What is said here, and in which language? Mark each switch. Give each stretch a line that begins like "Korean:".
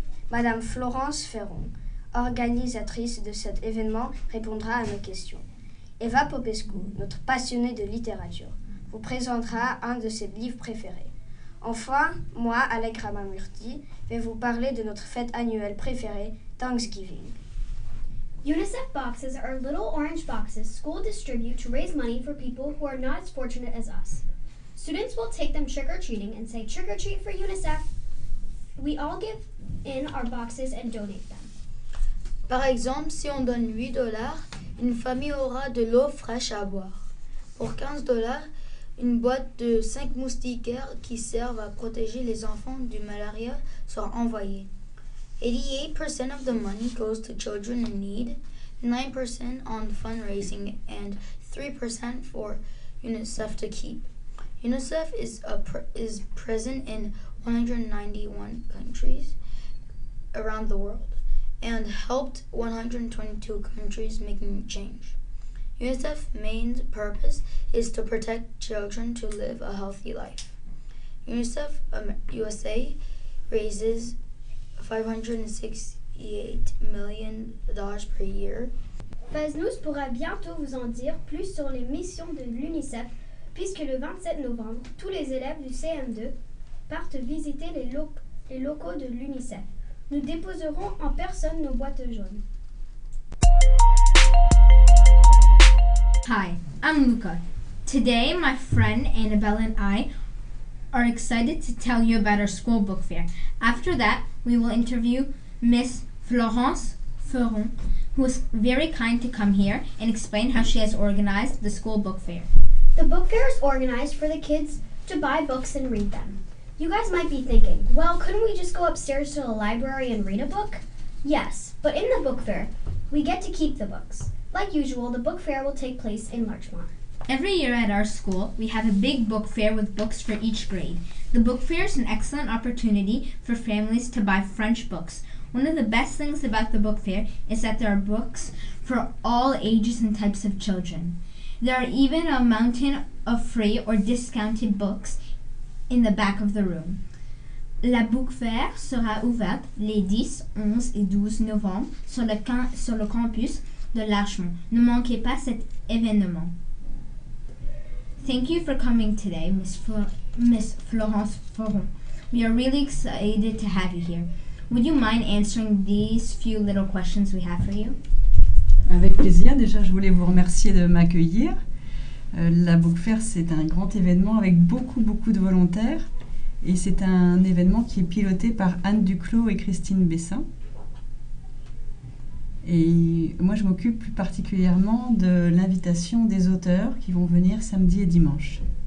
French: Madame Florence Ferron, organisatrice de cet événement, répondra à nos questions. Eva Popescu, notre passionnée de littérature, vous présentera un de ses livres préférés. Enfin, moi, Allegra Mamurti, vais vous parler de notre fête annuelle préférée, Thanksgiving.
English: UNICEF boxes are little orange boxes schools distribute to raise money for people who are not as fortunate as us. Students will take them trick-or-treating and say, "Trick or treat for UNICEF." We all give in our boxes and donate them.
French: Par exemple, si on donne $8, une famille aura de l'eau fraîche à boire. Pour $15, une boîte de 5 moustiquaires qui servent à protéger les enfants du malaria sera envoyée.
English: 88% of the money goes to children in need, 9% on fundraising, and 3% for UNICEF to keep. UNICEF is present in 191 countries around the world and helped 122 countries making change. UNICEF's main purpose is to protect children to live a healthy life. UNICEF USA raises $568 million per year.
French: Fast News pourra bientôt vous en dire plus sur les missions de l'UNICEF, puisque le 27 novembre, tous les élèves du CM2 partent visiter les locaux de l'UNICEF. Nous déposerons en personne nos boîtes jaunes.
English: Hi, I'm Luca. Today, my friend Annabelle and I are excited to tell you about our school book fair. After that, we will interview Miss Florence Ferron, who was very kind to come here and explain how she has organized the school book fair. The book fair is organized for the kids to buy books and read them. You guys might be thinking, well, couldn't we just go upstairs to the library and read a book? Yes, but in the book fair, we get to keep the books. Like usual, the book fair will take place in Larchmont. Every year at our school, we have a big book fair with books for each grade. The book fair is an excellent opportunity for families to buy French books. One of the best things about the book fair is that there are books for all ages and types of children. There are even a mountain of free or discounted books in the back of the room.
French: La Book Fair sera ouverte les 10, 11 et 12 novembre sur le campus de Larchmont. Ne manquez pas cet événement.
English: Thank you for coming today, Miss Florence Ferron. We are really excited to have you here. Would you mind answering these few little questions we have for you?
French: Avec plaisir. Déjà, je voulais vous remercier de m'accueillir. La Book Fair, c'est un grand événement avec beaucoup de volontaires. Et c'est un événement qui est piloté par Anne Duclos et Christine Bessin. Et moi, je m'occupe plus particulièrement de l'invitation des auteurs qui vont venir samedi et dimanche.